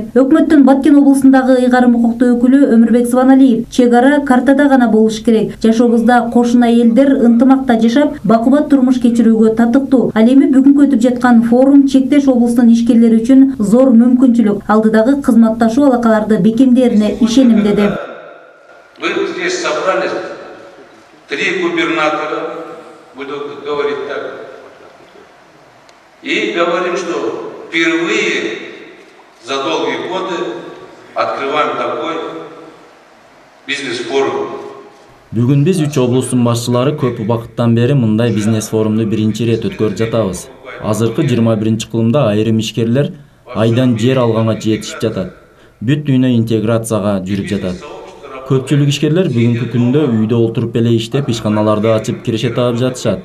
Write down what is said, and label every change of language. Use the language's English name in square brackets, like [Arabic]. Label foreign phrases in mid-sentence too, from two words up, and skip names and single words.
[Kyrgyz] Өкмөттүн Баткен облусундагы ыйгарым укуктуу өкүлү Өмүрбек Сваналиев чек ара картада гана болуш керек. Жашообузда кошуна элдер ынтымакта жашап, бакубат турмуш кечирүүгө татыктуу. Ал эми бүгүнкү өтүп жаткан форум чектеш облустун ишкерлери үчүн зор мүмкүнчүлүк. Алдыдагы кызматташуу алакаларды бекемдээрине ишеним деди. [Russian] Вы здесь собрались 3 губернатора, буду говорить так. И говорим, что впервые за долгие годы открываем такой бизнес-форум. [Kyrgyz] Бүгүн биз 3 облустун башчылары көп убакыттан бери мындай бизнес форумду биринчи ирет өткөрүп жатабыз. Азыркы 21 кылымда айрым ишкерлер айдан жер алганга жетишип жатат. Бүт дүйнө интеграцияга жүрүп жатат. Көпчүлүк ишкерлер бүгүнкү күндө үйдө отуруп эле иштеп, ишканаларды ачып киреше таап жатышат.